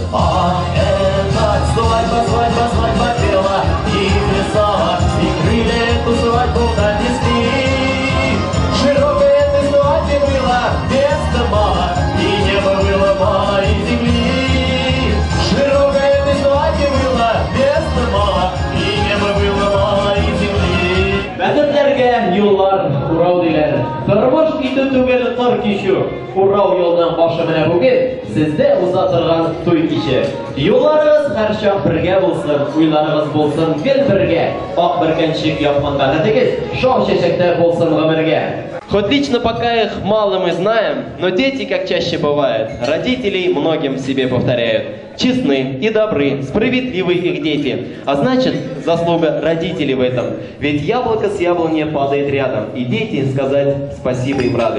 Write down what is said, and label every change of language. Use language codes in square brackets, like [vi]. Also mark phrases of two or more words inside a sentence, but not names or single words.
[ru] А это свадьба, свадьба, свадьба пела и плясала, и крылья эту свадьбу донесли. Широкой этой свадьбе было места мало, и небо было мало, и земли. Широкой этой свадьбе было места мало, и небо было мало, и земли. [tt] Бәтерләргә юллар урау диләр. Тормыш итү түгел тар кичү. Урау юлдан башы менә бүген сездә уза торган туй киче. Юлларыгыз һәрчак бергә булсын, уйларыгыз булсын гел бергә. Ак бөркәнчек япкан гадәтегез шау чәчәктә булсын гомергә. [ru] Хоть лично пока их мало мы знаем, но дети, как чаще бывает, родителей многим себе повторяют. Честны и добры, справедливы их дети. А значит, заслуга родителей в этом. Ведь яблоко с яблони падает рядом, и дети сказать спасибо им рады.